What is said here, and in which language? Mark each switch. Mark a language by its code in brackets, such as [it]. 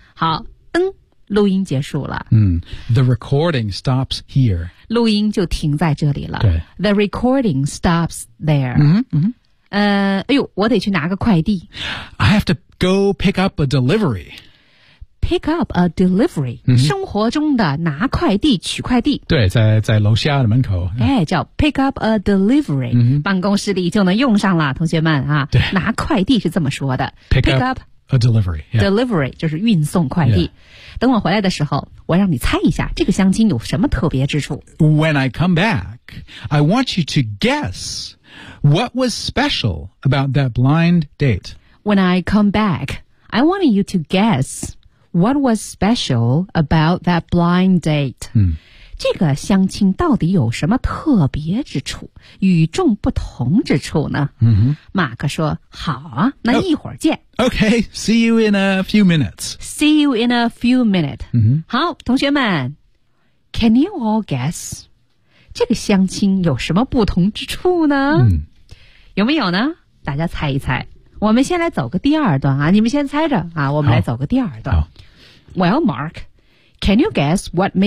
[zh] 好、录音结束了。 [en] The recording stops here. [zh] 录音就停在这里了。对。 [en] The recording stops there. [zh] 我得去拿个快递。 [en] I have to go pick up a delivery. Pick up a delivery.、 [zh] 生活中的拿快递、取快递。对，在楼下的门口。哎，叫 [en] pick up a delivery.、 [zh] 办公室里就能用上了，同学们啊。对。拿快递是这么说的。 [en] Pick up a delivery.、 [zh] Delivery 就是运送快递。 [en] Yeah. [zh] 等我回来的时候，我让你猜一下这个相亲有什么特别之处。 [en] When I come back, I want you to guess... What was special about that blind date? When I come back, I want you to guess what was special about that blind date.、 [zh] 这个相亲到底有什么特别之处、与众不同之处呢？马克说，好啊，那一会儿见。 [en] Okay, see you in a few minutes. See you in a few minutes.、 [zh] 好，同学们 [en] can you all guess? [zh] 这个相亲有什么不同之处呢、有没有呢大家猜一猜我们先来走个第二段啊你们先猜着啊我们来走个第二段 [en] Well Mark Can you guess what made